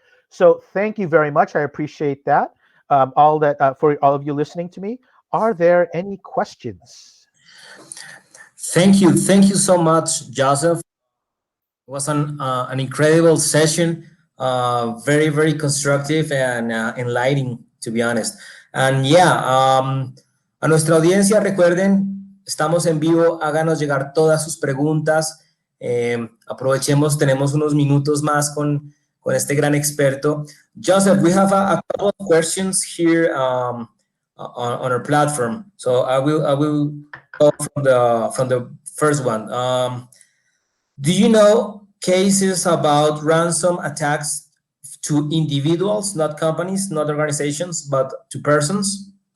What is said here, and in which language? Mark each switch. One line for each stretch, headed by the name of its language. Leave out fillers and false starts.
English: So thank you very much. I appreciate that. For all of you listening to me. Are there any questions? Thank you. Thank you so much, Joseph. It was an incredible session, very, very constructive and enlightening, to be honest. And yeah,
Spanish: a nuestra audiencia, recuerden, estamos en vivo, háganos llegar todas sus preguntas. Aprovechemos, tenemos unos minutos más con este gran experto.
English: Joseph, we have a couple of questions here on our platform. So I will go from the first one. Do you know cases about ransom attacks to individuals, not companies, not organizations, but to persons?